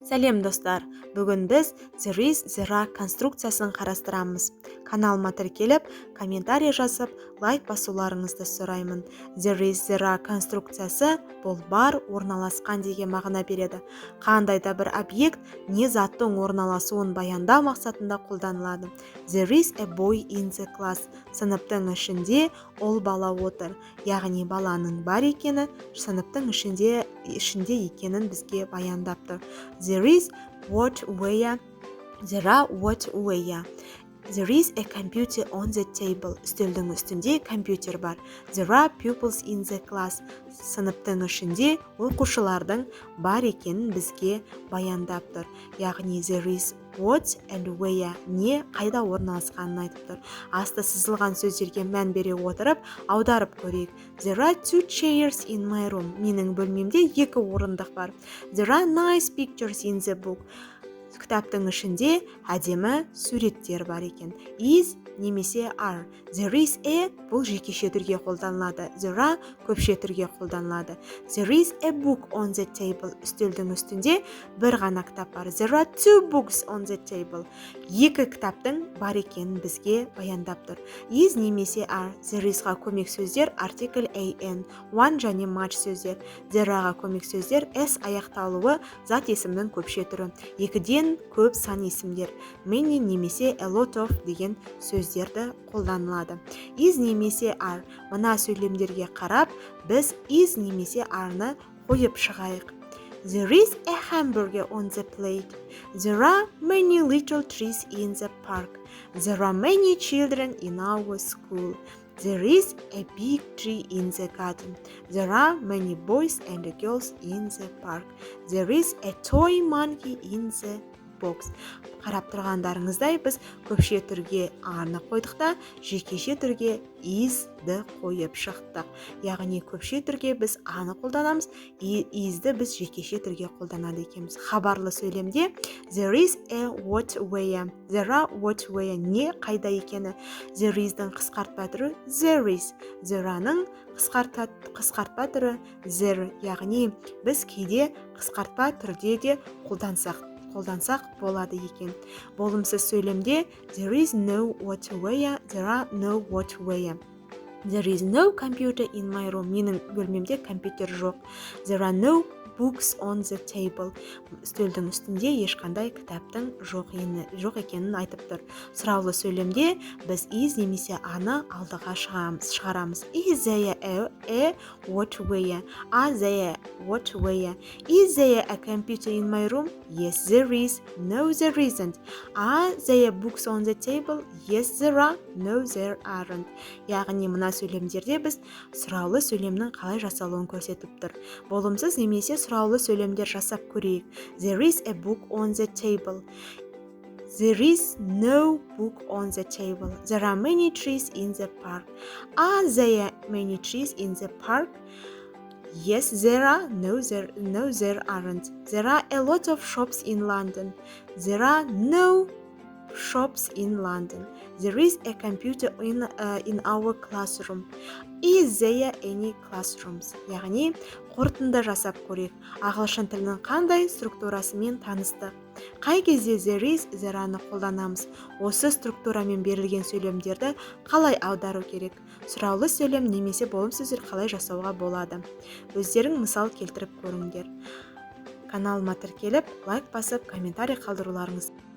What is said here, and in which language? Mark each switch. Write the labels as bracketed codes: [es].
[kk] Сәлем достар, бүгін біз [en] there is, there are [kk] конструкциясын қарастырамыз. Каналыма тіркеліп, комментарий жазып, лайк басуларыңызды сұраймын. [en] There is, there are [kk] конструкциясы бұл бар, орналасқан деген мағына береді. Қандай да бір объект не заттың орналасуын баяндау мақсатында қолданылады. [en] There is a boy in the class. [kk] Сыныптың ішінде ол бала отыр. Яғни баланың бар екені сыныптың ішінде екенін бізге баяндап тұр. [en] There is what where. There are what where. There is a computer on the table. [kk] Үстелдің үстінде компьютер бар. [en] There are pupils in the class. [kk] Сыныптың ішінде оқушылардың бар екенін бізге баяндап тұр. Яғни [en] there is what and where, [kk] не қайда орналасқанын айтып тұр. Асты сызылған сөздерге мән бере отырып, аударып көрейік. [en] There are 2 chairs in my room. [kk] Менің бөлмемде 2 орындық бар. [en] There are nice pictures in the book. [kk] Кітаптың ішінде әдемі суреттер бар екен. Is немесе are. [en] There is a [kk] бұл жекеше түрге қолданылады. [en] There are [kk] көпше түрге қолданылады. [en] There is a book on the table. [kk] Үстелдің үстінде бір ғана кітап бар. [en] There are 2 books on the table. [kk] 2 кітаптың бар екенін бізге баяндап тұр. Is немесе are. There is-ға көмек сөздер артикль an, one және much сөздер. There-ға көмек сөздер s аяқталуы зат есімнің көпше түрі. 2-ден көп сан есімдер. Many немесе a lot of деген сөздерді қолданылады. Is немесе are. Мына сөйлемдерге қарап, біз is немесе are-ны қойып шығайық. [en] There is a hamburger on the plate. There are many little trees in the park. There are many children in our school. There is a big tree in the garden. There are many boys and girls in the park. There is a toy monkey in the box. [kk] Қарап тұрғандарыңыздай, біз көпше түрге are-ны қойдық та, жекеше түрге is-ді қойып шықтық. Яғни көпше түрге біз are-ны қолданамыз, is-ді біз жекеше түрге қолданады екенбіз. Хабарлы сөйлемде [en] there is a what where. There are what where, [kk] не қайда екені. [en] There is-дің [kk] қысқартпа түрі [en] there is. There are- [kk] ның қысқартпа түрі there. Яғни біз кейде қысқартпа түрде де қолдансақ болады екен. Болымсыз сөйлемде [en] there is no what where, there are no what where. There is no computer in my room. [kk] Менің бөлмемде компьютер жоқ. [en] There are no books on the table. [kk] Үстелдің үстінде ешқандай кітаптың жоқ екенін айтып тұр. Сұраулы сөйлемде біз is немесе are-ны алдыға шығарамыз. [en] Is there a what where? Are there what where? Is there a computer in my room? Yes, there is. No, there isn't. Are there books on the table? Yes, there are. No, there aren't. [kk] Яғни мына сөйлемдерде біз сұраулы сөйлемнің қалай жасалуын көрсетіп тұр. Болымсыз немесе сұраулы сөйлемдер жасап көрейік. [en] There is a book on the table. There is no book on the table. There are many trees in the park. Are there many trees in the park? Yes, there are. No, there aren't. There are a lot of shops in London. There are no shops in London. There is a computer in our classroom. Is there any classrooms? [kk] Яғни, қорытынды жасап көрейік. Ағылшын тілінің қандай структурасымен таныстық? Қай кезде [en] there is, there are- [kk] ны қолданамыз? Осы структурамен берілген сөйлемдерді қалай аудару керек? Сұраулы сөйлем немесе болым сөздер қалай жасауға болады? Өздерің мысал келтіріп көріңдер. Каналыма тіркеліп, лайк басып, комментарий қалдыруларыңыз